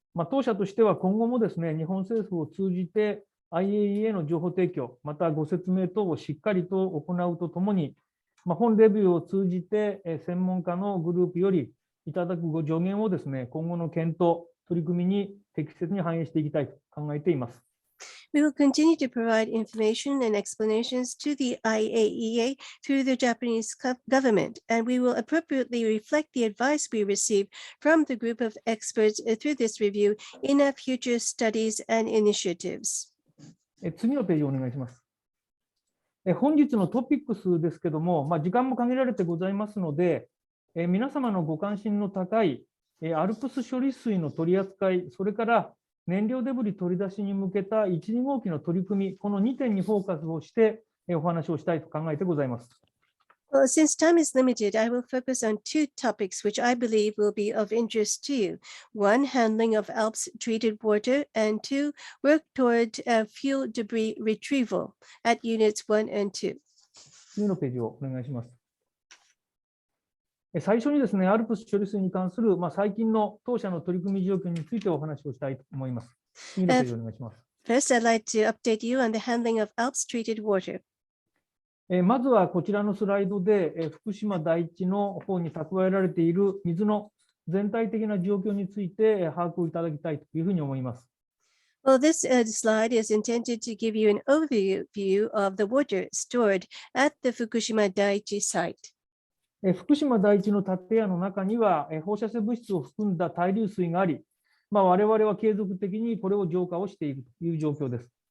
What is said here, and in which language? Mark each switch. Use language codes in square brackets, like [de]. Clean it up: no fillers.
[ja] 当社としては今後もですね、日本政府を通じて IAEA の情報提供、またご説明等をしっかりと行うとともに、本レビューを通じて専門家のグループよりいただくご助言をですね、今後の検討、取り組みに適切に反映していきたいと考えています。 [en] We will continue to provide information and explanations to the IAEA through the Japanese government, and we will appropriately reflect the advice we receive from the group of experts through this review in our future studies and initiatives. [ja] 次のページをお願いします。本日のトピックスですけども、時間も限られてございますので、皆様のご関心の高いアルプス処理水の取り扱い、それから燃料デブリ取り出しに向けた1、2号機の取り組み、この2点にフォーカスをしてお話をしたいと考えてございます。 [en] Well, since time is limited, I will focus on two topics which I believe will be of interest to you. One, handling of Alps treated water, and two, work toward fuel debris retrieval at units 1 and 2. [ja] 次のページをお願いします。最初にですね、アルプス処理水に関する最近の当社の取り組み状況についてお話をしたいと思います。次のページをお願いします。 [en] First, I'd like to update you on the handling of Alps treated water. [ja] まずはこちらのスライドで、福島第一の方に蓄えられている水の全体的な状況について把握をいただきたいというふうに思います。 [en] Well, this slide is intended to give you an overview of the water stored at the Fukushima Daiichi site. [ja] 福島第一の建屋の中には放射性物質を含んだ対流水があり、我々は継続的にこれを浄化をしているという状況です。